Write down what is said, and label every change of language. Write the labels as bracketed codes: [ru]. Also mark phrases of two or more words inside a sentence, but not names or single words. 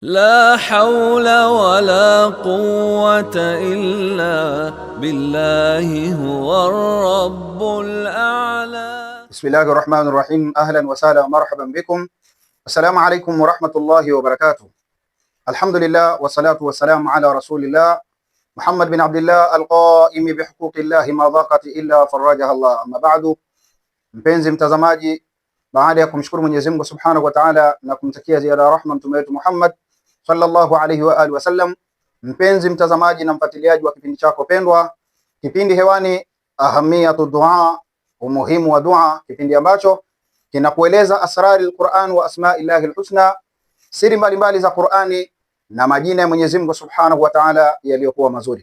[ar] لا حول ولا قوة إلا بالله هو الرب الأعلى. بسم الله الرحمن الرحيم. أهلا وسهلا ومرحبا بكم. السلام عليكم ورحمة الله وبركاته. الحمد لله والصلاة والسلام على رسول الله محمد بن عبد الله القائم بحقوق الله ما ضاقت إلا فرجها الله. أما بعد, [sw] mpenzi mtazamaji, baada ya kumshukuru Mwenyezi Mungu [ar] سبحانه وتعالى [sw] na kumtakia ziada rahma mtume wetu Muhammad [ar] صلى الله عليه وعلى آله وسلم, [sw] mpenzi mtazamaji na mfuatiliaji wa kipindi chako pendwa, kipindi hewani Ahamiyatu Dua, umuhimu wa dua, kipindi ambacho kinakueleza [ar] أسرار القرآن وأسماء الله الحسنى, [sw] siri mbalimbali za Qur'ani na majina ya Mwenyezi Mungu [ar] سبحانه وتعالى [sw] yaliyokuwa mazuri.